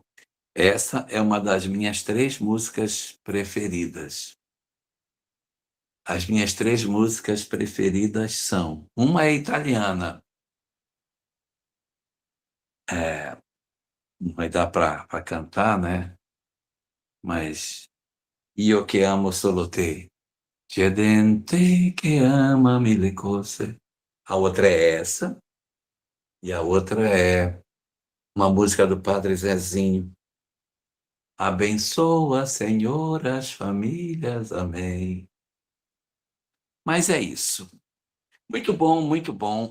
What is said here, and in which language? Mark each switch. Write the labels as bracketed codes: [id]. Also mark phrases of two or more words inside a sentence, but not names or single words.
[pt] Essa é uma das minhas 3 músicas preferidas. As minhas 3 músicas preferidas são, uma é italiana, não vai dar para cantar, né? [it] Mas Io che amo solo te, c'è gente che ama mille cose. [pt] A outra é essa, e a outra é uma música do Padre Zezinho. Abençoa, Senhor, as famílias, amém. Mas é isso. Muito bom, muito bom.